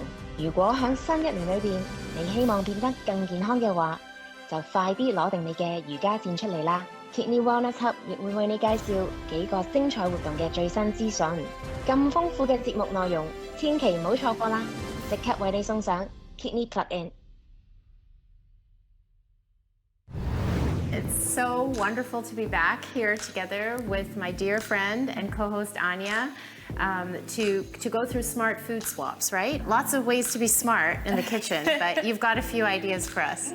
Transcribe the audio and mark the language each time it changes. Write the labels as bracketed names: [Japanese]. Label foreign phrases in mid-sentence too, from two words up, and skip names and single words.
[Cantonese] 如果喺新一年裏邊，你希望變得更健康嘅話，就快啲攞定你嘅瑜伽墊出嚟啦。Kidney Wellness Hub 亦會為你介紹幾個精彩活動嘅最新資訊。咁豐富嘅節目內容，千祈唔好錯過啦！即刻為你送上 Kidney Plug In。 [English] It's so wonderful to be back here together with my dear friend and co-host Anja to go through smart food swaps, right? Lots of ways to be smart in the kitchen, but you've got a few ideas for us.